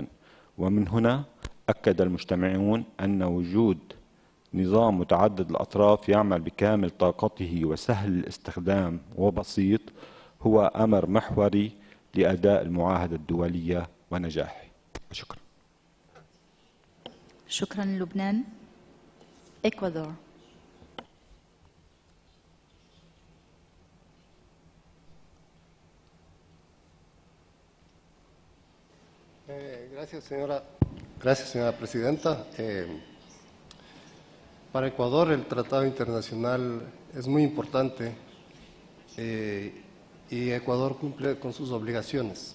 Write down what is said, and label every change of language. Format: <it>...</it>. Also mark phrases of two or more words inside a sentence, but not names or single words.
<ar>ومن هنا أكد المجتمعون أن وجود نظام متعدد الأطراف يعمل بكامل طاقته وسهل الاستخدام وبسيط هو أمر محوري لأداء المعاهدة الدولية ونجاحه. شكرا. شكرا لبنان. إكوادور.</ar> <es>Gracias, señora Presidenta. Para Ecuador el Tratado Internacional es muy importante y Ecuador cumple con sus obligaciones.</es>